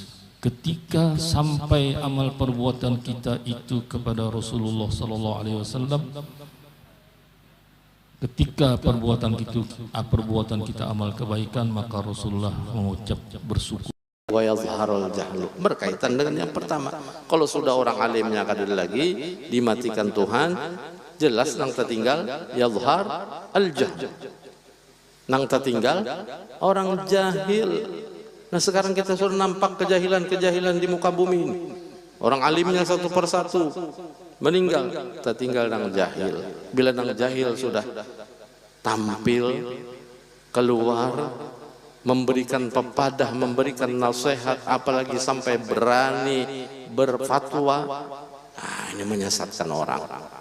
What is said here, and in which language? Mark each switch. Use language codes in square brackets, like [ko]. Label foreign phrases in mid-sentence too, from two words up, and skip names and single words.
[id] Ketika sampai amal perbuatan kita itu kepada Rasulullah SAW, ketika perbuatan kita amal kebaikan, maka Rasulullah mengucap bersyukur. [ar] Wa yazharul jahlu, [id] berkaitan dengan yang pertama. [bjn] Kalau sudah orang alimnya kadang lagi dimatikan Tuhan, jelas nang tertinggal [ar] yazhar al jahl, [bjn] nang tertinggal orang jahil. [id] Nah sekarang kita sudah nampak kejahilan di muka bumi ini. [bjn] Orang alimnya satu persatu meninggal, tertinggal nang jahil. Bila nang jahil sudah tampil keluar, memberikan pepadah, memberikan nasihat, apalagi sampai berani berfatwa, nah ini menyesatkan orang.